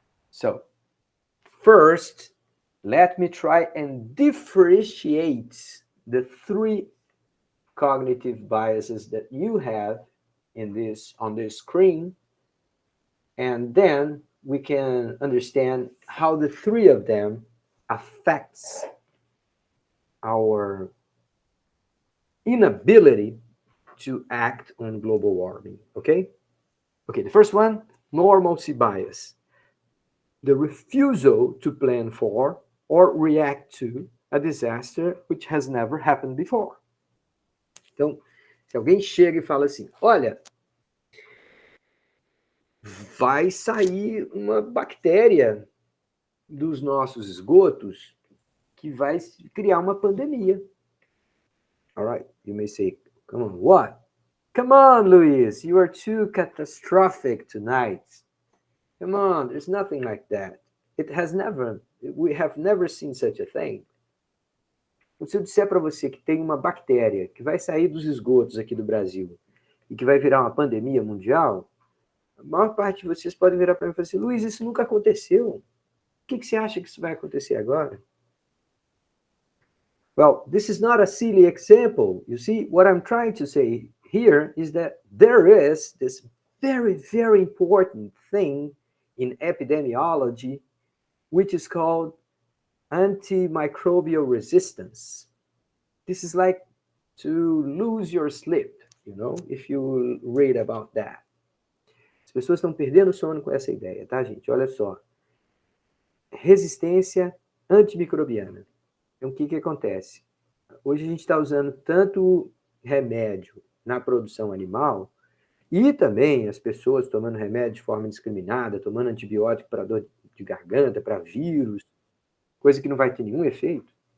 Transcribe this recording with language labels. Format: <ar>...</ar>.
<en>So, first, let me try and differentiate the three cognitive biases that you have on this screen, and then we can understand how the three of them affects our inability to act on global warming, okay? Okay, the first one, normalcy bias. The refusal to plan for or react to a disaster which has never happened before.</en> <pt>Então, se alguém chega e fala assim, olha, vai sair uma bactéria dos nossos esgotos que vai criar uma pandemia.</pt> <en>All right, you may say, come on, what? Come on, Luis, you are too catastrophic tonight. Come on, there's nothing like that. We have never seen such a thing.</en> <pt>Se eu disser para você que tem uma bactéria que vai sair dos esgotos aqui do Brasil e que vai virar uma pandemia mundial, a maior parte de vocês podem virar para mim e falar assim, Luiz, isso nunca aconteceu. O que você acha que isso vai acontecer agora?</pt> <en>Well, this is not a silly example. You see, what I'm trying to say here is that there is this very, very important thing in epidemiology, which is called antimicrobial resistance. This is like to lose your sleep, you know, if you read about that.</en> <pt>As pessoas estão perdendo sono com essa ideia, tá, gente? Olha só. Resistência antimicrobiana. Então, o que acontece? Hoje a gente está usando tanto remédio na produção animal e também as pessoas tomando remédio de forma indiscriminada, tomando antibiótico para dor de garganta, para vírus, coisa que não vai ter nenhum efeito.</pt>